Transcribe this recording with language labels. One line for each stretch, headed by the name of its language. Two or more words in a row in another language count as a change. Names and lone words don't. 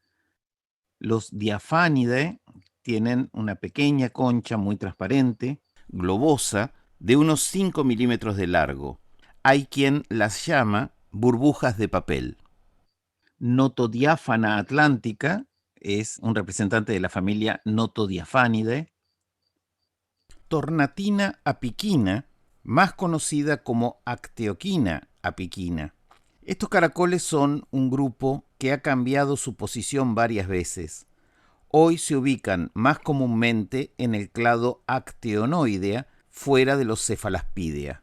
Spanish: Los Diaphanidae tienen una pequeña concha muy transparente, globosa, de unos 5 milímetros de largo. Hay quien las llama burbujas de papel. Notodiáfana atlántica es un representante de la familia Notodiaphanidae. Tornatina apiquina, más conocida como Acteoquina apiquina. Estos caracoles son un grupo que ha cambiado su posición varias veces. Hoy se ubican más comúnmente en el clado Acteonoidea, fuera de los Cephalaspidea.